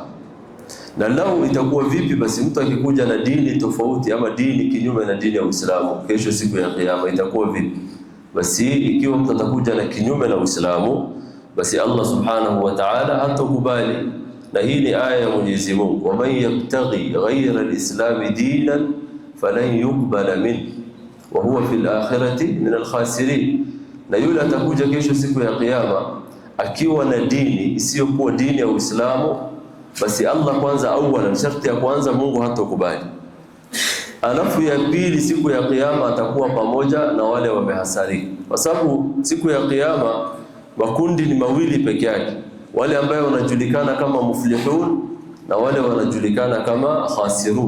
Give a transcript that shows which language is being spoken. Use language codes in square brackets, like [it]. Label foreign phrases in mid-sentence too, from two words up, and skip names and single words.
[sw] Na lau itakuwa vipi basi mtu akikuja na dini tofauti ama dini kinyume na dini ya Uislamu, kesho siku ya kiyama itakuwa vipi? Basi ikiwa mtu atakuja na kinyume na Uislamu, basi Allah [ar] سبحانه وتعالى [sw] hatakubali. Na hii ni aya ya Mwenyezi Mungu, [ar] ومن يبتغ غير الإسلام دينا فلن يقبل من وهو في الآخرة من الخاسرين. [sw] Na yule atakuja kesho siku ya kiyama akiwa na dini isiyokuwa dini ya Uislamu, basi Allah kwanza, awala sharti ya kwanza, Mungu hatokubali. Alafu ya pili, siku ya kiyama atakuwa pamoja na wale wamehasarika, kwa sababu siku ya kiyama makundi ni mawili peke yake, wale ambao wanajulikana kama muflihun na wale wanajulikana kama khasirun.